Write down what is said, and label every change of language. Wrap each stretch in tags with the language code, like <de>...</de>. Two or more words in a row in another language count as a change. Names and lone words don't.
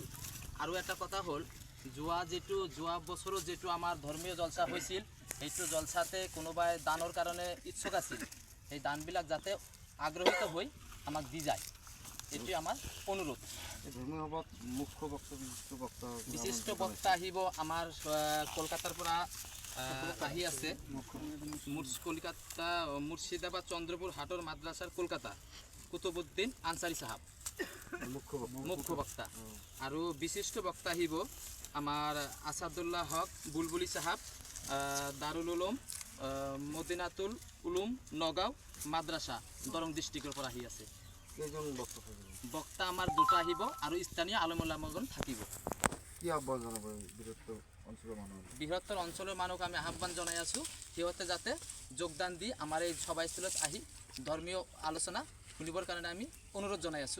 <as>আৰু এটা কথা হ'ল, যোৱা বছৰত যেটো আমাৰ ধৰ্মীয় জলসা হৈছিল, সেইটো জলসাতে কোনোবাই দানৰ কাৰণে ইচ্ছুক আছিল, সেই দানবিলাক যাতে আগ্ৰহিত হৈ আমাক দি যায়, এইটোৱে আমাৰ অনুৰোধ। ধৰ্মীয় সভাত মুখ্য বিশিষ্ট বক্তা আহিব। আমাৰ কলকাতাৰ পৰা আহি আছে কলকাতা মুর্শিদাবাদ চন্দ্রপুর হাটর মাদ্রাসার কলকাতা কুতুবুদ্দিন আনসারি সাহাব মুখ্য বক্তা। আৰু বিশিষ্ট বক্তা আহিব আমাৰ আসাদুল্লাহ হক বুলবুলি সাহাব, দারুল উলুম মদিনাতুল উলুম নগাঁও মাদ্রাসা দৰং ডিষ্ট্ৰিক্টৰ পৰা আহি আছে। বক্তা আমাৰ দুটা আহিব আৰু স্থানীয় আলমুলামাগণ থাকিব। কি আহ্বান জনাব বৃহত্তৰ অঞ্চলৰ মানুহক আমি আহ্বান জনাই আছোঁ, সিহঁতে যাতে যোগদান দি আমাৰ এই সভাস্থলত আহি ধৰ্মীয় আলোচনা শুনিবৰ কাৰণে আমি অনুৰোধ জনাই আছোঁ।</as>